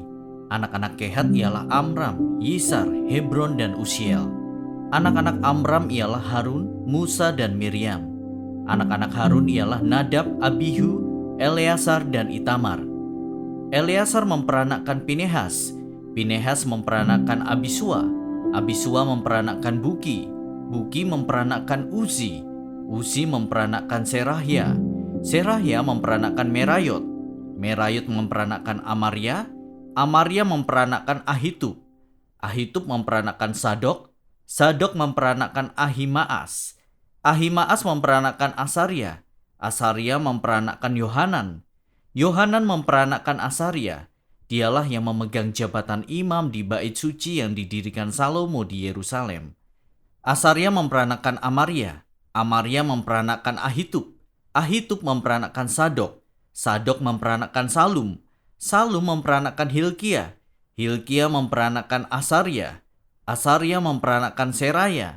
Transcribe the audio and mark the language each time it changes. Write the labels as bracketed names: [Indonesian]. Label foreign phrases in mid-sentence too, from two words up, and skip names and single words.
[Indonesian] Anak-anak Kehat ialah Amram, Yisar, Hebron, dan Usiel. Anak-anak Amram ialah Harun, Musa, dan Miriam. Anak-anak Harun ialah Nadab, Abihu, Eleazar, dan Itamar. Eleazar memperanakkan Pinehas. Pinehas memperanakkan Abisua. Abisua memperanakkan Buki. Buki memperanakkan Uzi. Uzi memperanakkan Serahya. Serahya memperanakkan Merayot. Merayot memperanakkan Amaria. Amaria memperanakkan Ahitub. Ahitub memperanakkan Sadok. Sadok memperanakkan Ahimaas. Ahimaas memperanakkan Asaria. Asaria memperanakkan Yohanan. Yohanan memperanakkan Asaria. Dialah yang memegang jabatan imam di bait suci yang didirikan Salomo di Yerusalem. Asaria memperanakkan Amaria. Amaria memperanakkan Ahitub. Ahitub memperanakkan Sadok. Sadok memperanakkan Salum. Salum memperanakkan Hilkia. Hilkia memperanakkan Asaria. Asaria memperanakkan Seraya.